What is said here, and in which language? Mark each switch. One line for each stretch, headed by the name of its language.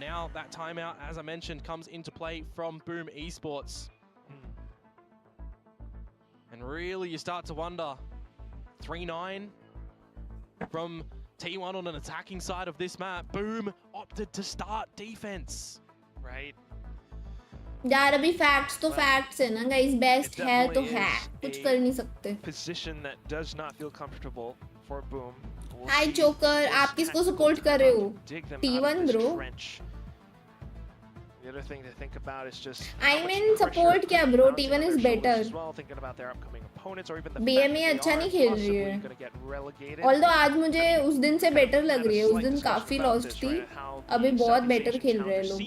English: Now that timeout, as I mentioned, comes into play from Boom Esports. And really you start to wonder, 3-9 from T1 on an attacking side of this map. Boom opted to start defense. Right.
Hindi: यार अभी facts तो facts है ना guys. Best है तो है. कुछ कर नहीं सकते.
English: Position that does not feel comfortable for Boom.
Hindi: Hi Joker, आप किसको support कर रहे हो?
English: T1 bro. The other thing to think about is just I mean support क्या bro? T1 is better. Thinking about their upcoming opponents or even the
Hindi: BME अच्छा नहीं खेल रही है. Although आज मुझे उस दिन से better लग रही है. उस दिन काफी lost थी. अभी बहुत better खेल रहे हैं लोग.